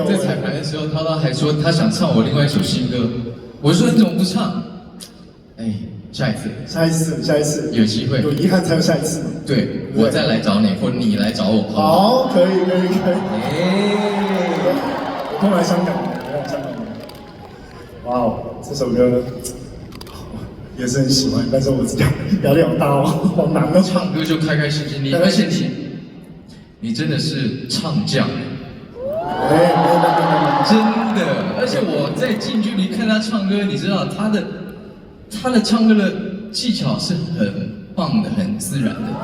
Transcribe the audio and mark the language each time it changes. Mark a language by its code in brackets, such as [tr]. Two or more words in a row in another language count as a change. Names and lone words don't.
[zh] 在彩排的時候，滔滔還說他想唱我另外一首新歌，我說你怎麼不唱？下一次有機會，有遺憾才有下一次。對，我再來找你，或你來找我。好，可以。我剛來香港。哇哦，這首歌也是很喜欢，但是我知道压力好大哦，好难哦。唱歌就开开心心，而且你真的是唱将，哎，真的，而且我在近距离看他唱歌，你知道他的唱歌的技巧是很棒的，很自然的。